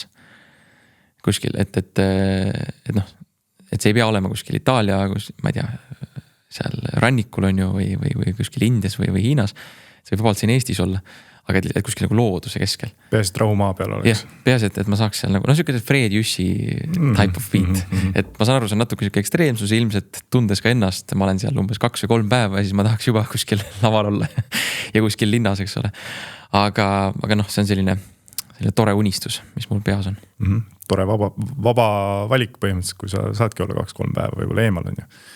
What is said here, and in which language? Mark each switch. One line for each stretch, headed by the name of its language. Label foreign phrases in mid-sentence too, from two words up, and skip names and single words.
Estonian: Kuskil, et noh, et see ei pea olema kuskil Itaalia, ma ei tea, seal rannikul on ju või kuskil Indias või Hiinas. See võib vabalt siin Eestis olla, aga et kuskil nagu looduse keskel. Peas, et rahumaa peal oleks. Jah, peas, et ma saaks seal nagu, selline Fred Jüssi
English: type of beat.
Estonian: Et ma saan aru, see on natuke selline ekstreemsus, ilmselt tundes ka ennast, ma olen seal umbes 2 või 3 päeva ja siis ma tahaks juba kuskil laval olla ja kuskil linnas, eks ole. Aga noh, see on selline tore unistus, mis mul peas on. Tore vaba valik põhimõtteliselt, kui sa saadki olla 2-3 päeva võib-olla eemal on ju.